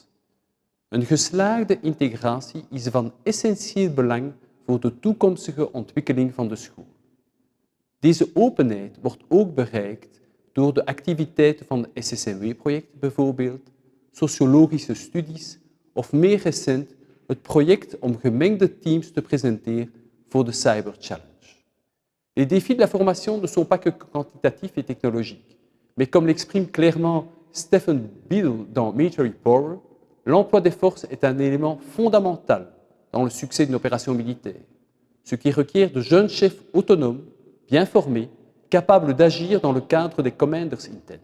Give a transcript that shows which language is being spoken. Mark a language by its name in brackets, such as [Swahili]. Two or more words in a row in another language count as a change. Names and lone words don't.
[Dutch] Een geslaagde integratie is van essentieel belang voor de toekomstige ontwikkeling van de school. Deze openheid wordt ook bereikt door de activiteiten van de SSNW-project bijvoorbeeld, sociologische studies of meer recent het project om gemengde teams te presenteren voor de Cyber Challenge. [French] Les défis de la formation ne sont pas que quantitatifs et technologiques, mais comme l'exprime clairement Stephen Bill dans Military Power, l'emploi des forces est un élément fondamental dans le succès d'une opération militaire, ce qui requiert de jeunes chefs autonomes, bien formés, capables d'agir dans le cadre des [English] Commanders Intent.